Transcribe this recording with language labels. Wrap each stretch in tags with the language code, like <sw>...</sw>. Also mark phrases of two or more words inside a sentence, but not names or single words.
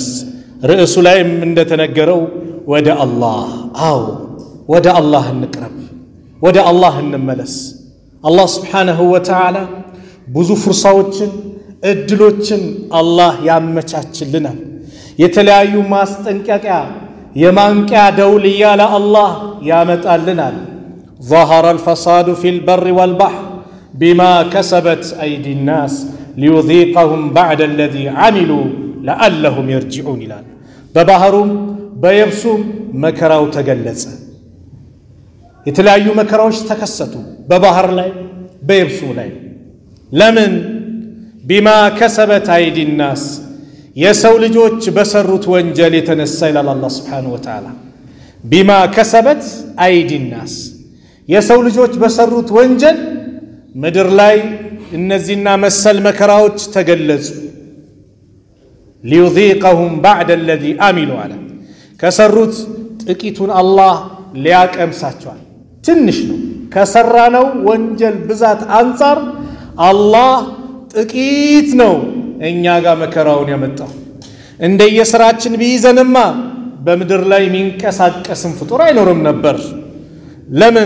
<am>ርዕሱ ላይም እንደተነገረው ወደ አላህ ወደ አላህ እንቅረብ፣ ወደ አላህ እንመለስ። አላህ ስብሓነሁ ወተዓላ ብዙ ፍርሳዎችን እድሎችን አላህ ያመቻችልናል። የተለያዩ ማስጠንቀቂያ የማንቂያ ደውል እያለ አላህ ያመጣልናል።</am> <ar>ظهر الفساد في البر والبحر بما كسبت أيدي الناس ليذيقهم بعد الذي عملوا لعلهم يرجعون</ar> <am>ይላል። በባህሩም በየብሱም መከራው ተገለጸ። የተለያዩ መከራዎች ተከሰቱ በባህር ላይ በየብሱ ላይ። ለምን?</am> <ar>بما كسبت أيدي الناس</ar> <am>የሰው ልጆች በሰሩት ወንጀል የተነሳ ይላል አላህ</am> <ar>سبحانه وتعالى። بما كسبت أيدي الناس</ar> <am>የሰው ልጆች በሰሩት ወንጀል ምድር ላይ እነዚህና መሰል መከራዎች ተገለጹ።</am> <ar>ليذيقهم بعد الذي عملوا</ar> <am>على ከሰሩት ጥቂቱን አላህ ሊያቀምሳቸዋል። ትንሽ ነው ከሰራነው ወንጀል ብዛት አንፃር አላህ ጥቂት ነው እኛ ጋር መከራውን ያመጣው። እንደየስራችን ቢይዘንማ በምድር ላይ ሚንቀሳቀስም ፍጡር አይኖርም ነበር። ለምን?</am>